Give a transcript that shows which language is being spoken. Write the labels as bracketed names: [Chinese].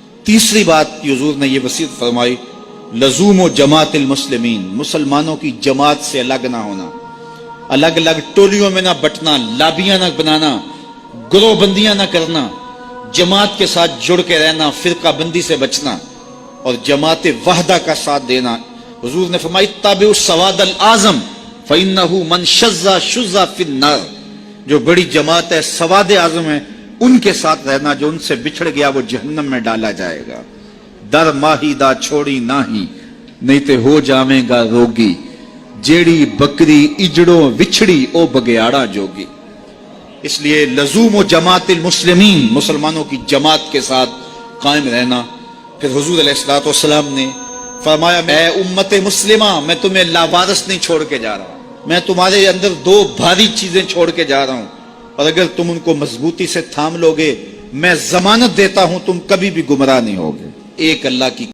[Urdu] تیسری بات کی حضور نے یہ وصیت فرمائی, [Arabic] لزوم و جماعت المسلمین, [Urdu] مسلمانوں کی جماعت سے الگ نہ ہونا, الگ الگ ٹولیوں میں نہ بٹنا, لابیاں نہ بنانا, گروہ بندیاں نہ کرنا, جماعت کے ساتھ جڑ کے رہنا, فرقہ بندی سے بچنا اور جماعت وحدہ کا ساتھ دینا. حضور نے فرمائی, [Arabic] تابع السواد الاعظم فإنہ من شذ شذ فی النار, [Urdu] جو بڑی جماعت ہے, سواد اعظم ہے, ان کے ساتھ رہنا, جو ان سے بچھڑ گیا وہ جہنم میں ڈالا جائے گا. [Punjabi] در ماہی دا چھوڑی ناہی, نہیں تے ہو جاویں گا روگی, جیڑی بکری اجڑوں وچھڑی او بگیاڑا جوگی. [Urdu] اس لیے [Arabic] لزوم و جماعت المسلمین, [Urdu] مسلمانوں کی جماعت کے ساتھ قائم رہنا. پھر حضور علیہ الصلوۃ والسلام نے فرمایا, اے امت مسلمہ, میں تمہیں لاوارث نہیں چھوڑ کے جا رہا, میں تمہارے اندر 2 بھاری چیزیں چھوڑ کے جا رہا ہوں, اور اگر تم ان کو مضبوطی سے تھام لوگے, میں ضمانت دیتا ہوں تم کبھی بھی گمراہ نہیں ہوگے. ایک اللہ کی